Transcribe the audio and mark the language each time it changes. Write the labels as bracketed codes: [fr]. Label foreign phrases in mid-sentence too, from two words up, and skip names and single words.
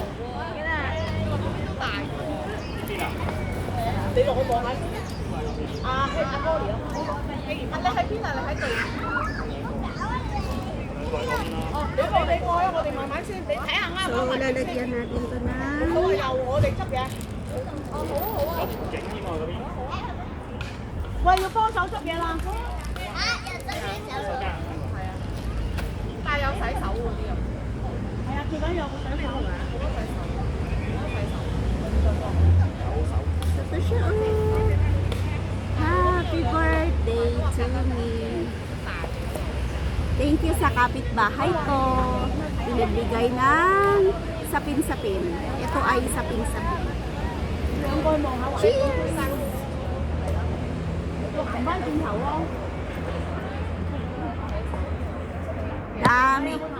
[tl] So, lalagyan natin ito na. [yue] 喂，要幫手執嘢啦！帶有洗手嗰啲啊！ [tl] Ito siya, oh. [en] Happy birthday to me. [tl] Thank you sa kapitbahay ko. Pinagbigay ng sapin-sapin. Ito ay sapin-sapin. Cheers! Dami.